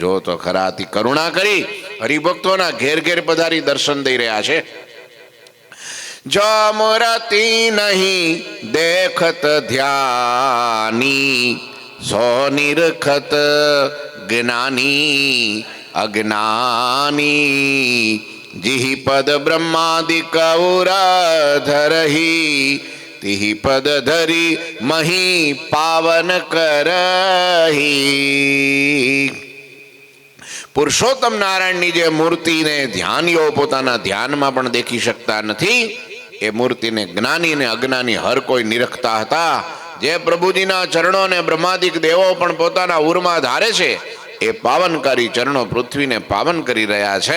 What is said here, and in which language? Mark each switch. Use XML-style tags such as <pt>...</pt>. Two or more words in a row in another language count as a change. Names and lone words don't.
<gu>જો તો ખરા અતિ કરુણા કરી હરિભક્તોના ઘેર ઘેર પધારી દર્શન દઈ રહ્યા છે.</gu> <hi>जो मूर्ति नहीं देखत ध्यानी, सो निरखत ज्ञानी अज्ञानी. जिहि पद ब्रह्मादिक धरही, तिहि पद धरी मही पावन करही.</hi> <gu>પુરુષોત્તમ નારાયણની જે મૂર્તિને ધ્યાનીઓ પોતાના ધ્યાનમાં પણ દેખી શકતા નથી, એ મૂર્તિને જ્ઞાની ને અજ્ઞાની હર કોઈ નિરખતા હતા. જે પ્રભુજીના ચરણો ને બ્રહ્માદિક દેવો પણ પોતાના ઉરમાં ધારે છે, એ પાવનકારી ચરણો પૃથ્વીને પાવન કરી રહ્યા છે.</gu>